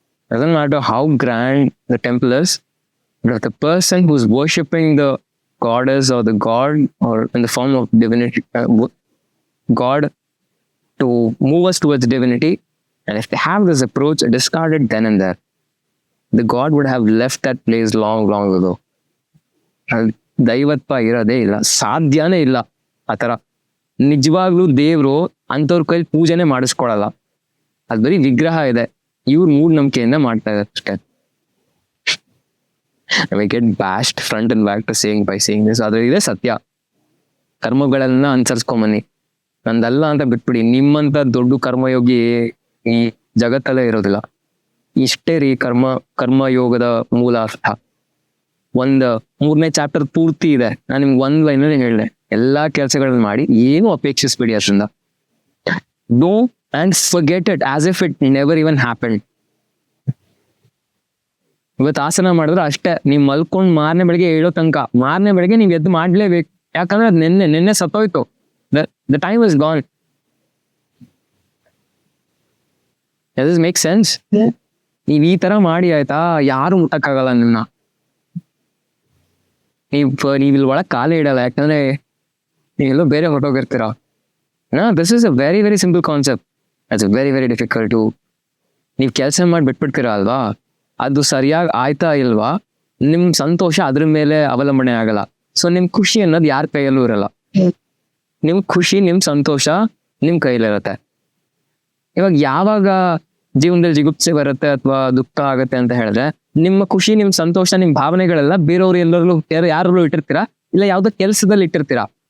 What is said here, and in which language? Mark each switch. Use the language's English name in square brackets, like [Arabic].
[English] Doesn't matter how grand the temple is, but the person who's worshipping the goddess or the god, or in the form of divinity, God, to move us towards divinity, and if they have this approach discarded then and there, the God would have left that place long ago. [Kannada] ದೈವತ್ವ ಇರೋದೇ ಇಲ್ಲ, ಸಾಧ್ಯನೇ ಇಲ್ಲ ಆತರ. ನಿಜವಾಗ್ಲೂ ದೇವ್ರು ಅಂತವ್ರ ಕೈಲಿ ಪೂಜೆನೆ ಮಾಡಿಸ್ಕೊಳಲ್ಲ. ಅದ್ ಬರೀ ವಿಗ್ರಹ ಇದೆ, ಇವ್ರು ಮೂಢನಂಬಿಕೆಯಿಂದ ಮಾಡ್ತಾ ಇದ್ದಾರೆ ಅಷ್ಟೇ. [English] We get bashed front and back to by saying this. [Kannada] ಆದ್ರೆ ಇದೇ ಸತ್ಯ. ಕರ್ಮಗಳನ್ನ ಅನುಸರಿಸ್ಕೊಂಬನ್ನಿ, ನಂದಲ್ಲ ಅಂತ ಬಿಟ್ಬಿಡಿ. ನಿಮ್ಮಂತ ದೊಡ್ಡ ಕರ್ಮಯೋಗಿ ಈ ಜಗತ್ತಲ್ಲೇ ಇರೋದಿಲ್ಲ. ಇಷ್ಟೇ ರೀ ಕರ್ಮಯೋಗದ ಮೂಲ ಅರ್ಥ. 3ನೇ ಚಾಪ್ಟರ್ ಪೂರ್ತಿ ಇದೆ. ನಾನು ನಿಮ್ಗೆ 1 ಲೈನಲ್ಲಿ ಹೇಳಿದೆ, ಎಲ್ಲಾ ಕೆಲಸಗಳನ್ನ ಮಾಡಿ ಏನು ಅಪೇಕ್ಷಿಸ್ಬಿಡಿ ಅದ್ರಿಂದ. [English] Do and forget it as if it never even happened. [Kannada] ಇವತ್ತು ಆಸನ ಮಾಡಿದ್ರೆ ಅಷ್ಟೇ, ನೀವ್ ಮಲ್ಕೊಂಡ್ ಮಾರನೇ ಬೆಳಿಗ್ಗೆ ಹೇಳೋ ತನಕ, ಮಾರನೇ ಬೆಳಿಗ್ಗೆ ನೀವ್ ಎದ್ದು ಮಾಡ್ಲೇಬೇಕು. ಯಾಕಂದ್ರೆ ಅದು ನಿನ್ನೆ ಸತ್ತೋಯ್ತು. [English] The time is gone. Does this make sense? [Kannada] ನೀವ್ ಈ ತರ ಮಾಡಿ ಆಯ್ತಾ, ಯಾರು ಮುಟ್ಟಕ್ಕಾಗಲ್ಲ ನಿನ್ನ. ನೀವಿಲ್ಲಿ ಒಳಗ್ ಕಾಲೇ ಇಡಲ್ಲ, ಯಾಕಂದ್ರೆ ನೀವೆಲ್ಲೋ ಬೇರೆ ಹೊರಟೋಗಿರ್ತೀರ. [English] This is a very very simple concept. It's very very difficult to. [Kannada] ನೀವ್ ಕೆಲಸ ಮಾಡಿ ಬಿಟ್ಬಿಡ್ತೀರಾ ಅಲ್ವಾ, ಅದು ಸರಿಯಾಗಿ ಆಯ್ತಾ ಇಲ್ವಾ, ನಿಮ್ ಸಂತೋಷ ಅದ್ರ ಮೇಲೆ ಅವಲಂಬನೆ ಆಗಲ್ಲ. ಸೊ ನಿಮ್ ಖುಷಿ ಅನ್ನೋದು ಯಾರ ಕೈಯಲ್ಲೂ ಇರಲ್ಲ. ನಿಮ್ ಖುಷಿ, ನಿಮ್ ಸಂತೋಷ ನಿಮ್ ಕೈಲಿರುತ್ತೆ. ಇವಾಗ ಯಾವಾಗ ಜೀವನದಲ್ಲಿ ಜಿಗುಪ್ಸೆ ಬರುತ್ತೆ ಅಥವಾ ದುಃಖ ಆಗತ್ತೆ ಅಂತ ಹೇಳಿದ್ರೆ, ನಿಮ್ಮ ಖುಷಿ, ನಿಮ್ ಸಂತೋಷ, ನಿಮ್ ಭಾವನೆಗಳೆಲ್ಲ ಬೇರೆಯವ್ರು ಎಲ್ಲರೂ ಯಾರಲ್ಲೂ ಇಟ್ಟಿರ್ತೀರಾ, ಇಲ್ಲ ಯಾವ್ದೋ ಕೆಲ್ಸದಲ್ಲಿ ಇಟ್ಟಿರ್ತೀರಾ.